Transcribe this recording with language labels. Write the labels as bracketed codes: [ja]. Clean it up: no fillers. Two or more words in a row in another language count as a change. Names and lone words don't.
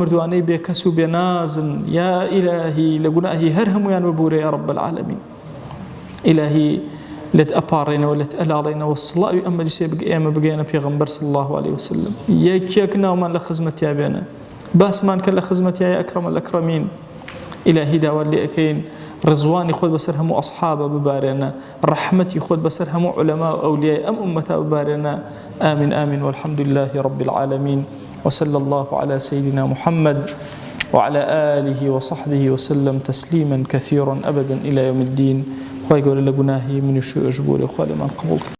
[ckb] مردوانەی بێکەس و بێنازن یا ئیلاهی لە گوناهی هەر هەمویان ببوورە [ar] یا رب العالمین [ckb] ئیلاهی لێت ئەپاڕێنەوە لێت ئەلاڵێنەوە سڵاوی ئەم مەجلیسێ ئێمە بگەێنە پێغەمبەر [ar] صلی الله عليه وسلم [ckb] یەکێک ناومان لە خزمەتیا بێنە باسمان کە لە خزمەتیا [ar] یا ئەکرەمە الئەکرەمین [ckb] ئیلاهی داوات لێ ئەکەین ڕزوانی خۆت بەسەر هەموو ئەصحابە ببارێنە ڕەحمەتی خۆت بەسەر هەموو عولەما و ئەولیای ئەم ئومەتە ببارێنە [ar] آمین آمین والحمد لله رب العالمين وصلى الله على سيدنا محمد وعلى آله وصحبه وسلم تسليما كثيرا أبدا إلى يوم الدين [ckb] خوای گەورە لە گوناهی منیش و ئەژبۆرە خوا لێمان قبوڵ